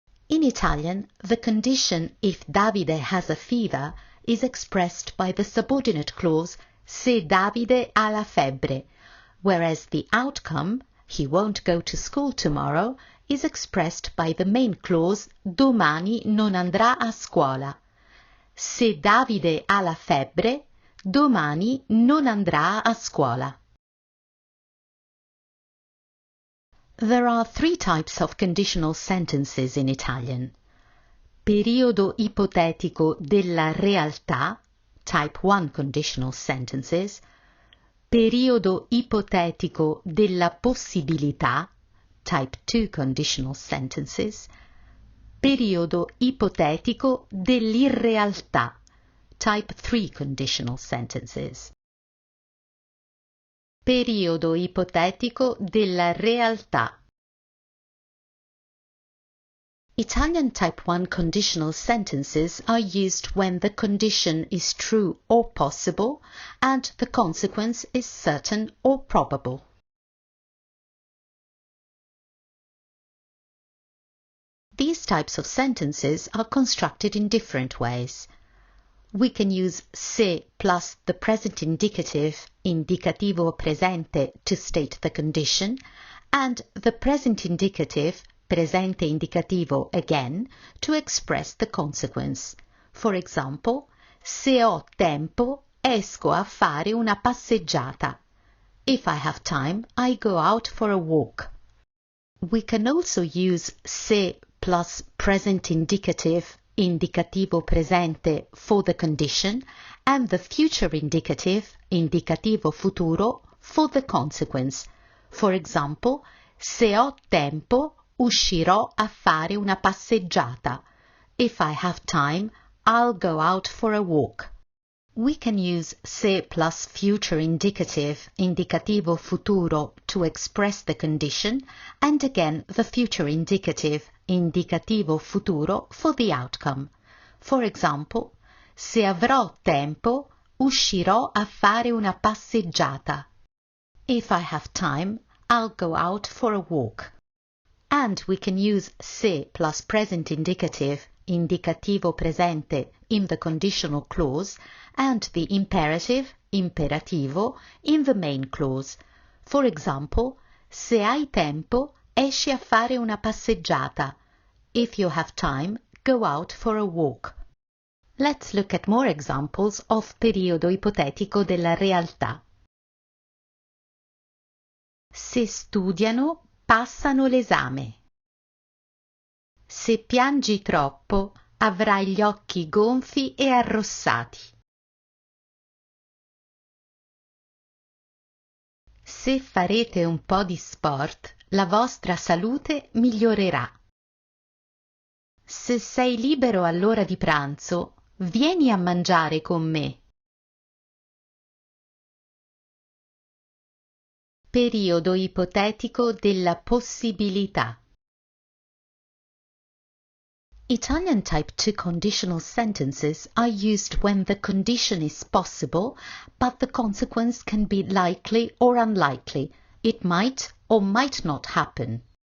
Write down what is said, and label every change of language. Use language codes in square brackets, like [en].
[en] In Italian, the condition, if Davide has a fever, is expressed by the subordinate clause, [it] se Davide ha la febbre, [en] whereas the outcome, he won't go to school tomorrow, is expressed by the main clause, [it] domani non andrà a scuola. Se Davide ha la febbre, domani non andrà a scuola. [en] There are three types of conditional sentences in Italian. [it] Periodo ipotetico della realtà, [en] type 1 conditional sentences. [it] Periodo ipotetico della possibilità, [en] type 2 conditional sentences. [it] Periodo ipotetico dell'irrealtà, [en] type 3 conditional sentences. [it] Periodo ipotetico della realtà. [en] Italian type 1 conditional sentences are used when the condition is true or possible and the consequence is certain or probable. These types of sentences are constructed in different ways. We can use se plus the present indicative, [it] indicativo presente, [en] to state the condition, and the present indicative, [it] presente indicativo [en] again, to express the consequence. For example, [it] se ho tempo, esco a fare una passeggiata. [en] If I have time, I go out for a walk. We can also use se plus present indicative, [it] indicativo presente, [en] for the condition, and the future indicative, [it] indicativo futuro, [en] for the consequence. For example, [it] se ho tempo, uscirò a fare una passeggiata. [en] If I have time, I'll go out for a walk. We can use se plus future indicative, [it] indicativo futuro, [en] to express the condition, and again the future indicative, indicativo futuro, for the outcome. For example, [it] se avrò tempo, uscirò a fare una passeggiata. [en] If I have time, I'll go out for a walk. And we can use se plus present indicative, [it] indicativo presente, [en] in the conditional clause, and the imperative, imperativo, in the main clause. For example, [it] se hai tempo, esci a fare una passeggiata. [en] If you have time, go out for a walk. Let's look at more examples of [it] periodo ipotetico della realtà. Se studiano, passano l'esame. Se piangi troppo, avrai gli occhi gonfi e arrossati. Se farete un po' di sport, la vostra salute migliorerà. Se sei libero all'ora di pranzo, vieni a mangiare con me. Periodo ipotetico della possibilità. [en] Italian type 2 conditional sentences are used when the condition is possible, but the consequence can be likely or unlikely. It might or might not happen.